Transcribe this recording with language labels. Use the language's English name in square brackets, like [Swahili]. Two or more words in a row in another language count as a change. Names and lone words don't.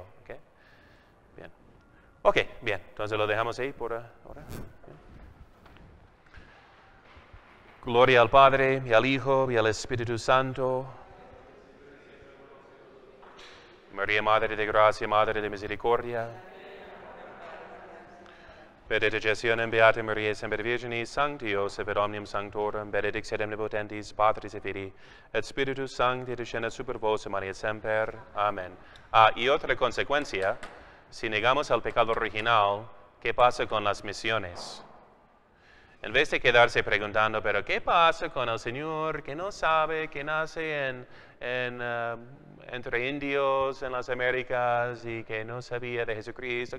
[Spanish] ¿Okay? Bien. Ok, bien. Entonces lo dejamos ahí por ahora. Gloria al Padre, y al Hijo, y al Espíritu Santo. María, Madre de Gracia, Madre de Misericordia. [Latin] Benedictionem Beata Maria Semper Virginis, Sancti Joseph et omnium sanctorum, benedictionem omnipotentis, Patris et Filii, et Spiritus Sancti, descendat super vos, Maria Semper. [Spanish] Amén. Y otra consecuencia, si negamos al pecado original, ¿qué pasa con las misiones? En vez de quedarse preguntando, pero ¿qué pasa con el Señor que no sabe, que nace entre indios en las Américas y que no sabía de Jesucristo?